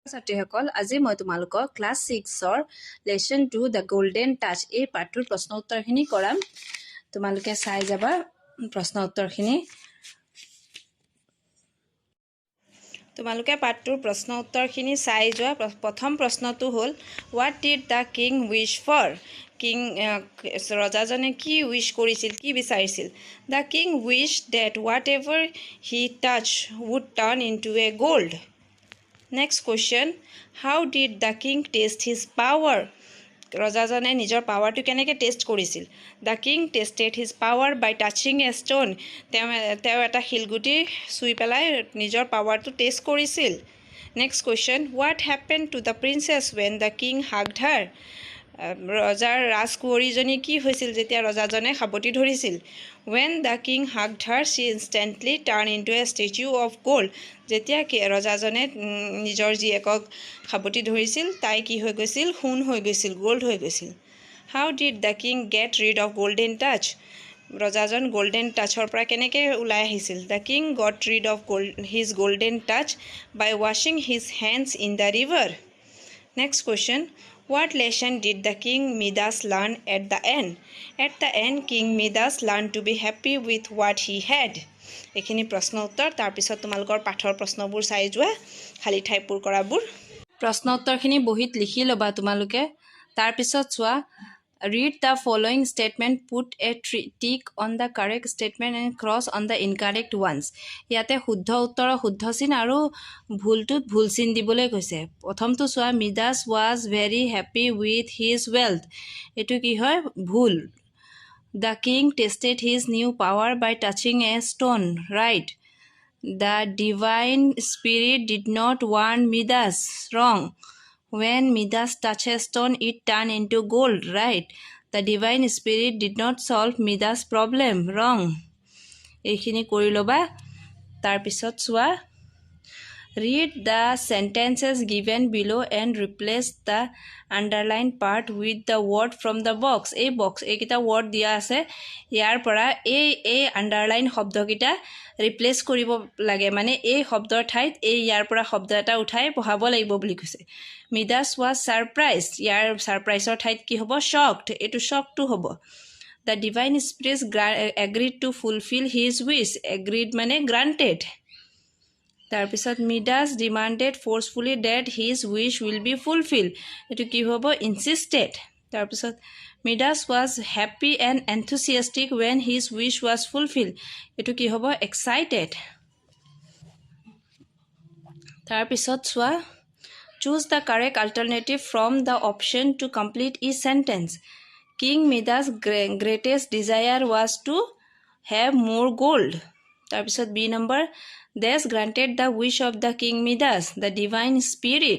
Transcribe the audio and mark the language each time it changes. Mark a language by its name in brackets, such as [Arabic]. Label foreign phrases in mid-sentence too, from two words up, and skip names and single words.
[Assamese] ছাত্ৰীসকল আজি মই তোমালোকক ক্লাছ 6ৰ লেসন 2 দ্য গোল্ডেন টাচ এই পাঠটোৰ প্ৰশ্ন উত্তৰখিনি কৰাম তোমালোকে চাই যাবা প্ৰশ্ন উত্তৰখিনি তোমালোকে পাঠটোৰ প্ৰশ্ন উত্তৰখিনি চাই যোৱা প্ৰথম প্ৰশ্নটো হ'ল [English] what did the king wish for king [Assamese] ৰজাজনে কি উইশ কৰিছিল কি বিচাৰিছিল [English] the king wish that whatever he touch would turn into a gold Next question, how did the king test his power? [Assamese] ৰজাজনে নিজৰ পাৱাৰটো কেনেকৈ টেষ্ট কৰিছিল [English] the king tested his power by touching a stone [Assamese] তেওঁ এটা শিলগুটি চুই পেলাই নিজৰ পাৱাৰটো টেষ্ট কৰিছিল [English] next question what happen to the princess when the king hugged her [Assamese] ৰজাৰ ৰাজকুঁৱৰীজনী কি হৈছিল যেতিয়া ৰজাজনে সাৱটি ধৰিছিল [English] when the king hugged her she instantly turn into a statue of গ'ল্ড [Assamese] যেতিয়া ৰজাজনে নিজৰ জীয়েকক সাৱটি ধৰিছিল তাই কি হৈ গৈছিল সোণ হৈ গৈছিল গ'ল্ড হৈ গৈছিল [English] how did the king get rid of golden touch [Assamese] ৰজাজন গ'ল্ডেন টাচৰ পৰা কেনেকৈ ওলাই আহিছিল [English] the king got rid of his golden touch by washing his hands in the river next question What lesson did the King Midas learn at the end? At the end, King Midas learned to be happy with what he had. [Assamese] এইখিনি প্ৰশ্ন উত্তৰ তাৰপিছত তোমালোকৰ পাঠৰ প্ৰশ্নবোৰ চাই যোৱা খালী ঠাই পূৰ কৰাবোৰ প্ৰশ্ন উত্তৰখিনি বহীত লিখি ল'বা তোমালোকে তাৰপিছত চোৱা read [English] the following statement put a tick on the correct statement and cross on the incorrect ones ইয়াতে [Assamese] শুদ্ধ উত্তৰৰ শুদ্ধ চিন আৰু ভুলটোত ভুল চিন দিবলৈ কৈছে প্ৰথমটো চোৱা [English] মিডাছ was very happy with his wealth [Assamese] এইটো কি হয় ভুল [English] The king tested his new power by touching a stone right The divine spirit did not warn Midas wrong When Midas touched a stone, it turned into gold, right? The divine spirit did not solve Midas' problem, wrong. [Assamese] এইখিনি কৰি ল'বা তাৰপিছত চোৱা [English] Read the sentences given below and replace the underlined part with the word from the box. [Assamese] এইকেইটা word দিয়া আছে ইয়াৰ পৰা এই underline শব্দকেইটা ৰিপ্লেচ কৰিব লাগে মানে এই শব্দৰ ঠাইত ইয়াৰ পৰা শব্দ এটা উঠাই পঢ়াব লাগিব বুলি কৈছে [English] মিডাছ was surprised [Assamese] ইয়াৰ সাৰপ্ৰাইজৰ ঠাইত কি হ'ব [English] shocked [Assamese] এইটো shockটো হ'ব [English] The divine spirit agreed to fulfill his wish agreed মানে granted তাৰপিছত Midas demanded forcefully that his wish will be fulfill [Assamese] এইটো কি হ'ব [English] ইনচিষ্টেড তাৰপিছত Midas was happy and enthusiastic when his wish was fulfill [Assamese] এইটো কি হ'ব [English] এক্সাইটেড [Assamese] তাৰপিছত চোৱা [English] choose the correct alternative from the option to complete each sentence King Midas greatest desire was to have more gold তাৰপিছত বি নম্বৰ Thus granted the wish of the King Midas, the divine spirit.